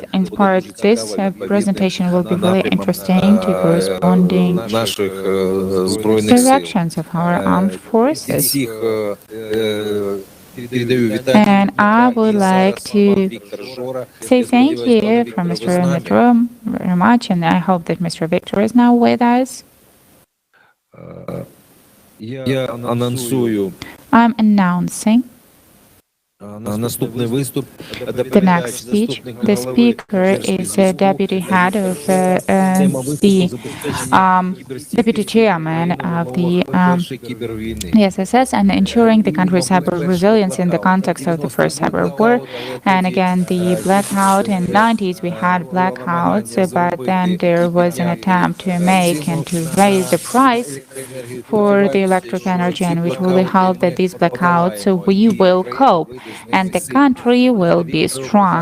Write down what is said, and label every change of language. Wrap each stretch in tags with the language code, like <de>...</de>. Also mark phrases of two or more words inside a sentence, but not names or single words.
<en>In part, this presentation will be very interesting to corresponding directions of our armed forces. And I would like to say thank you from Mr. Metro very much, and I hope that Mr. Victor is now with us.</en> <uk>Я анонсую</uk> <en>I'm announcing</en> <uk>наступний виступ.</uk> <en>the next speech. The speaker is the deputy head of the deputy chairman of the SSS and ensuring the country's cyber resilience in the context of the first cyber war. And again, the blackout in the 90s, we had blackouts, but then there was an attempt to make and to raise the price for the electric energy, and we truly hope that these blackouts we will cope and the country will be strong.</en>